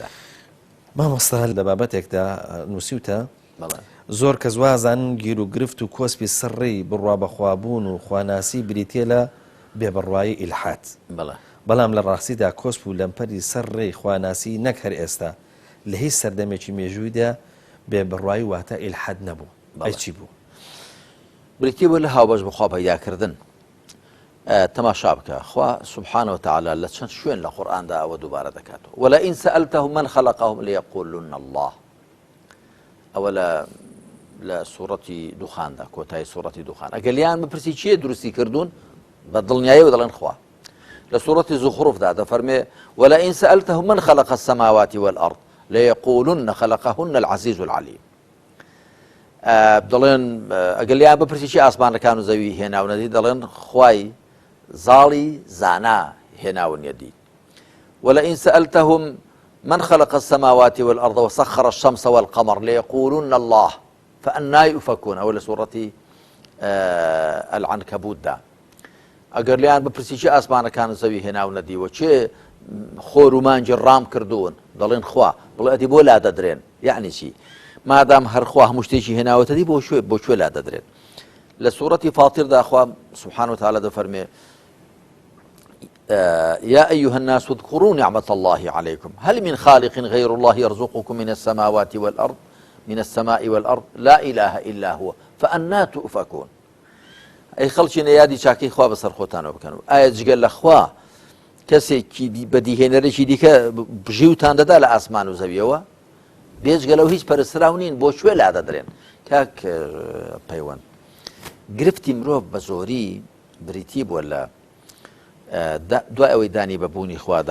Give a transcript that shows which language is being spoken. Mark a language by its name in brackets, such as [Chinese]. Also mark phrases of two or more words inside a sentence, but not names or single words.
[Central Kurdish] مامۆستا لە بابەتێکدا نووسیوتە زۆر کەس وازان گیر و گرفت و کۆسپی سڕی بڕوا بەخوابوون و خواناسی بریتێ لە بێبڕوایی ئیلحاد بەڵام لە ڕاستیدا کۆسپ و لەمپەری سەرڕێی خواناسی نەک هەر ئێستا لە هیچ سەردەمێکی مێژوویدا بێبڕوایی واتە ئیلحاد نەبوو ئەی چی بوو بریتێ بۆ لە هاوبەش بەخوا پەیداکردن تەماشا بکە خوا [Arabic] سبحانه وتعالى [Central Kurdish] لە چەند شوێن لە قورئاندا ئەوە دووبارە دەکاتەوە [Arabic] ولئن سألتهم من خلقهم ليقولن الله [Central Kurdish] ئەوە لە سوورەتی دوخاندا کۆتایی سوورەتی دوخان ئەگەلیان بپرسی چیە دروستی کردوون بە دڵنیاییەوە دەڵێن خوا لە سوورەتی زوخرفدا دەفەرمێ [Arabic] ولئن سألتهم من خلق السماوات والأرض ليقولن خلقهن العزيز العليم [Central Kurdish] دەڵێن ئەگەلیان بپرسی چی ئاسمانەکان و زەوی هێناونەدی دەڵێن خوای زاڵی زانا هێناونەدی [Arabic] ولئن سألتهم من خلق السماوات والأرض وسخر الشمس والقمر ليقولن الله فأنا يؤفكون أو لسورة [Central Kurdish] العنكبوت دا ئەگەر لیان بپرسی چی ئاسمانەکان زەوی هێناونەدیوە چێ خۆر و مانجی ڕام کردوون دەڵێن خوا بڵێ ئەدی بۆ لا دەدرێن یعنی چی مادام هەر خوا هەموو شتێکی هێناوەتەدی بۆ کوێ لا دەدرێن لە سوورەتی فاتیردا خوا [Arabic] سبحانه وتعالى [Central Kurdish] دەفەرمێ [Arabic] يا أيها الناس اذكروا نعمة الله عليكم هل من خالق غير الله يرزقكم من السماوات والأرض من السماء والأرض لا إله إلا هو فأنا تؤفكون [Central Kurdish] ئەی خەڵکی نەیادی چاکەی خوا بەسەر خۆتانەوە بکەن و ئایا جگەل لە خوا کەسێکی بەدیهێنەرێکی دیکە ژیوتان دەدا لە ئاسمان و زەویەوە بێجگەلەو هیچ پەرستراو نین بۆ کوێ لا دەدرێن کاک پەیوەند گرفتی مرۆڤ بە زۆری بریتی بووە لە دوای ئەوەی دانی بەبوونی خوادا